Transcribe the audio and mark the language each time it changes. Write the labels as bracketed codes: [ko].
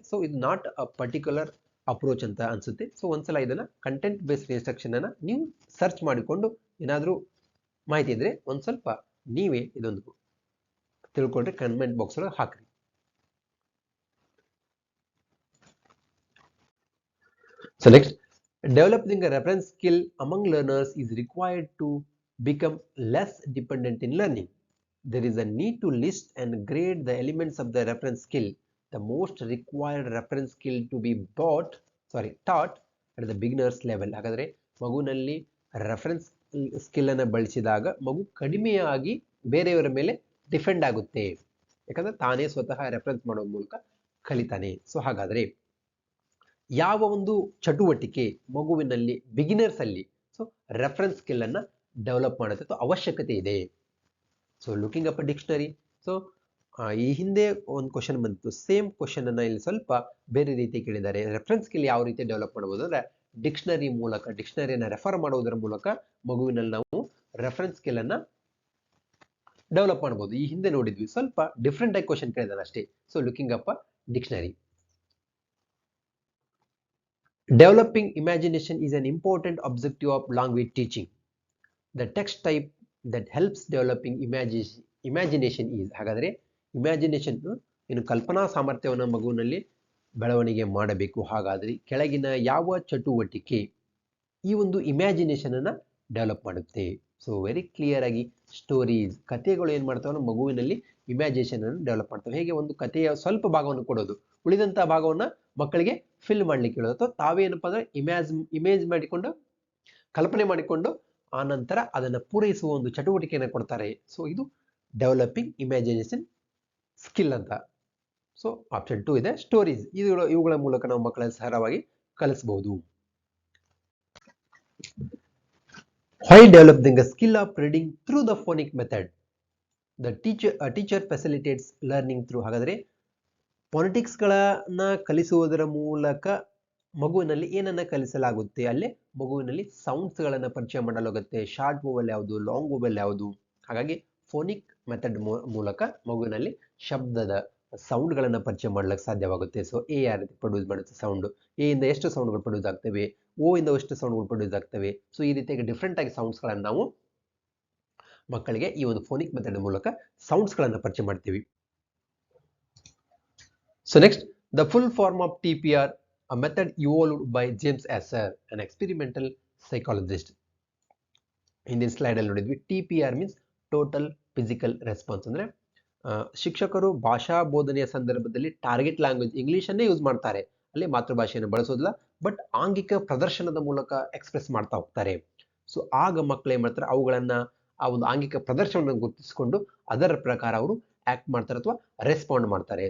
[kn] So ಇದು [en] not a particular approach [kn] ಅಂತ ಅನ್ಸುತ್ತೆ. ಸೊ ಒಂದ್ಸಲ ಇದನ್ನ ಕಂಟೆಂಟ್ ಬೇಸ್ಡ್ ಇನ್ಸ್ಟ್ರಕ್ಷನ್ ಅನ್ನ ನೀವು ಸರ್ಚ್ ಮಾಡಿಕೊಂಡು ಏನಾದ್ರೂ ಮಾಹಿತಿ ಇದ್ರೆ ಒಂದ್ ಸ್ವಲ್ಪ ನೀವೇ ಇದೊಂದು ತಿಳ್ಕೊಂಡ್ರೆ ಕಮೆಂಟ್ ಬಾಕ್ಸ್ ಒಳಗೆ ಹಾಕ್ರಿ. [en] So next, developing a reference skill among learners is required to become less dependent in learning. There is a need to list and grade the elements of the reference skill. The most required reference skill to be taught at the beginner's level. [kn] ಹಾಗಾದ್ರೆ ಮಗುವಿನಲ್ಲಿ reference skill ಅನ್ನು ಬಳಸಿದಾಗ ಮಗು ಕಡಿಮೆಯಾಗಿ ಬೇರೆಯವರ ಮೇಲೆ depend ಆಗುತ್ತೆ, ಯಾಕಂದ್ರೆ ತಾನೇ ಸ್ವತಃ ರೆಫರೆನ್ಸ್ ಮಾಡೋ ಮೂಲಕ ಕಲಿತಾನೆ. ಸೊ ಹಾಗಾದ್ರೆ ಯಾವ ಒಂದು ಚಟುವಟಿಕೆ ಮಗುವಿನಲ್ಲಿ ಬಿಗಿನರ್ಸ್ ಅಲ್ಲಿ ಸೊ ರೆಫರೆನ್ಸ್ ಸ್ಕಿಲ್ ಅನ್ನ ಡೆವಲಪ್ ಮಾಡುತ್ತೆ ಅವಶ್ಯಕತೆ ಇದೆ? [en] So looking up dictionary. [kn] So ಈ ಹಿಂದೆ ಒಂದು ಕ್ವಶನ್ ಬಂತು, ಸೇಮ್ ಕ್ವಶನ್ ಅನ್ನ ಇಲ್ಲಿ ಸ್ವಲ್ಪ ಬೇರೆ ರೀತಿ ಕೇಳಿದ್ದಾರೆ. ರೆಫರೆನ್ಸ್ ಸ್ಕಿಲ್ ಯಾವ ರೀತಿ ಡೆವಲಪ್ ಮಾಡಬಹುದು ಅಂದ್ರೆ ಡಿಕ್ಷನರಿ ಮೂಲಕ, ಡಿಕ್ಷನರಿಯನ್ನು ರೆಫರ್ ಮಾಡುವುದರ ಮೂಲಕ ಮಗುವಿನಲ್ಲಿ ನಾವು ರೆಫರೆನ್ಸ್ ಸ್ಕಿಲ್ ಅನ್ನ ಡೆವಲಪ್ ಮಾಡಬಹುದು. ಈ ಹಿಂದೆ ನೋಡಿದ್ವಿ, ಸ್ವಲ್ಪ ಡಿಫ್ರೆಂಟ್ ಆಗಿ ಕ್ವಶನ್ ಕೇಳಿದಾರೆ ಅಷ್ಟೇ. [en] So looking up dictionary. Developing imagination is an important objective of language teaching. The text type that helps developing imagination is, [kn] ಹಾಗಾದ್ರೆ ಇಮ್ಯಾಜಿನೇಷನ್ ಇನ್ನು ಕಲ್ಪನಾ ಸಾಮರ್ಥ್ಯವನ್ನು ಮಗುವಿನಲ್ಲಿ ಬೆಳವಣಿಗೆ ಮಾಡಬೇಕು. ಹಾಗಾದ್ರೆ ಕೆಳಗಿನ ಯಾವ ಚಟುವಟಿಕೆ ಈ ಒಂದು ಇಮ್ಯಾಜಿನೇಷನ್ ಅನ್ನ ಡೆವಲಪ್ ಮಾಡುತ್ತೆ? ಸೊ ವೆರಿ ಕ್ಲಿಯರ್ ಆಗಿ ಸ್ಟೋರೀಸ್, ಕಥೆಗಳು ಏನ್ ಮಾಡ್ತಾವೆ ಮಗುವಿನಲ್ಲಿ ಇಮ್ಯಾಜಿನೇಷನ್ ಅನ್ನು ಡೆವಲಪ್ ಮಾಡ್ತವೆ. ಹೇಗೆ ಒಂದು ಕಥೆಯ ಸ್ವಲ್ಪ ಭಾಗವನ್ನು ಕೊಡೋದು, ಉಳಿದಂತಹ ಭಾಗವನ್ನ ಮಕ್ಕಳಿಗೆ ಫಿಲ್ ಮಾಡ್ಲಿಕ್ಕೆ ಹೇಳೋದು, ಅಥವಾ ತಾವೇನಪ್ಪ ಅಂದ್ರೆ ಇಮೇಜ್ ಮಾಡಿಕೊಂಡು ಕಲ್ಪನೆ ಮಾಡಿಕೊಂಡು ಆ ನಂತರ ಅದನ್ನ ಪೂರೈಸುವ ಒಂದು ಚಟುವಟಿಕೆಯನ್ನು ಕೊಡ್ತಾರೆ. [en] So ಇದು developing imagination skill ಅಂತ. [kn] ಸೊ ಆಪ್ಷನ್ 2 ಇದೆ ಸ್ಟೋರೀಸ್. ಇವುಗಳ ಮೂಲಕ ನಾವು ಮಕ್ಕಳಲ್ಲಿ ಸರಳವಾಗಿ ಕಲಿಸಬಹುದು. [en] Why developing a skill of reading through the phonic method? The teacher facilitates learning through. [kn] ಹಾಗಾದ್ರೆ ಫೋನೆಟಿಕ್ಸ್ ಗಳನ್ನ ಕಲಿಸುವುದರ ಮೂಲಕ ಮಗುವಿನಲ್ಲಿ ಏನನ್ನ ಕಲಿಸಲಾಗುತ್ತೆ? ಅಲ್ಲೇ ಮಗುವಿನಲ್ಲಿ ಸೌಂಡ್ಸ್ ಗಳನ್ನ ಪರಿಚಯ ಮಾಡಲಾಗುತ್ತೆ. ಶಾರ್ಟ್ ವೋವೆಲ್ ಯಾವುದು, ಲಾಂಗ್ ವೋವೆಲ್ ಯಾವುದು. ಹಾಗಾಗಿ ಫೋನಿಕ್ ಮೆಥಡ್ ಮೂಲಕ ಮಗುವಿನಲ್ಲಿ ಶಬ್ದದ ಸೌಂಡ್ ಗಳನ್ನ ಪರಿಚಯ ಮಾಡಲಿಕ್ಕೆ ಸಾಧ್ಯವಾಗುತ್ತೆ. ಸೊ ಎ ಯಾವ ರೀತಿ ಪ್ರೊಡ್ಯೂಸ್ ಮಾಡುತ್ತೆ ಸೌಂಡ್, ಎ ಇಂದ ಎಷ್ಟು ಸೌಂಡ್ಗಳು ಪ್ರೊಡ್ಯೂಸ್ ಆಗ್ತವೆ, ಓ ಇಂದ ಎಷ್ಟು ಸೌಂಡ್ಗಳು ಪ್ರೊಡ್ಯೂಸ್ ಆಗ್ತವೆ. ಸೊ ಈ ರೀತಿಯಾಗಿ ಡಿಫ್ರೆಂಟ್ ಆಗಿ ಸೌಂಡ್ಸ್ ಗಳನ್ನ ನಾವು ಮಕ್ಕಳಿಗೆ ಈ ಒಂದು ಫೋನಿಕ್ ಮೆಥಡ್ ಮೂಲಕ ಸೌಂಡ್ಸ್ ಗಳನ್ನ ಪರಿಚಯ ಮಾಡ್ತೀವಿ. [en] So next, the full form of TPR, a method evolved by James Asser, an experimental psychologist. [kn] ಹಿಂದಿನ ಸ್ಲೈಡ್ ಅಲ್ಲಿ ನೋಡಿದ್ವಿ, TPR means total physical response. ಅಂದ್ರೆ ಶಿಕ್ಷಕರು ಭಾಷಾ ಬೋಧನೆಯ ಸಂದರ್ಭದಲ್ಲಿ ಟಾರ್ಗೆಟ್ ಲ್ಯಾಂಗ್ವೇಜ್ ಇಂಗ್ಲಿಷ್ ಅನ್ನೇ ಯೂಸ್ ಮಾಡ್ತಾರೆ, ಅಲ್ಲಿ ಮಾತೃಭಾಷೆಯನ್ನು ಬಳಸೋದಿಲ್ಲ, ಬಟ್ ಆಂಗಿಕ ಪ್ರದರ್ಶನದ ಮೂಲಕ ಎಕ್ಸ್ಪ್ರೆಸ್ ಮಾಡ್ತಾ ಹೋಗ್ತಾರೆ. ಸೊ ಆಗ ಮಕ್ಕಳು ಏನ್ ಮಾಡ್ತಾರೆ, ಅವುಗಳನ್ನ ಆ ಒಂದು ಆಂಗಿಕ ಪ್ರದರ್ಶನವನ್ನು ಗುರುತಿಸಿಕೊಂಡು ಅದರ ಪ್ರಕಾರ ಅವರು ಆಕ್ಟ್ ಮಾಡ್ತಾರೆ ಅಥವಾ ರೆಸ್ಪಾಂಡ್ ಮಾಡ್ತಾರೆ.